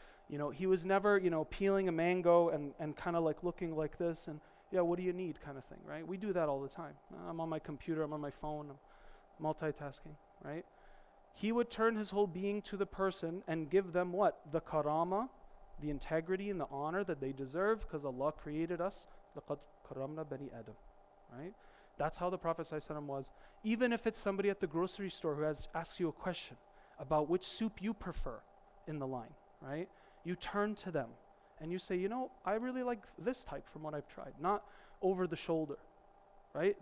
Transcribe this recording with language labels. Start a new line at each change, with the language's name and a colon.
English: You know, he was never, peeling a mango and kind of like looking like this and, yeah, what do you need kind of thing, right? We do that all the time. I'm on my computer, I'm on my phone, I'm multitasking, right? He would turn his whole being to the person and give them what? The karama, the integrity and the honor that they deserve because Allah created us.
Arabic: لَقَدْ كَرَّمْنَا بَنِي Adam, right?
English: That's how the Prophet ﷺ was. Even if it's somebody at the grocery store who asks you a question about which soup you prefer in the line, right? You turn to them and you say, I really like this type from what I've tried, not over the shoulder, right?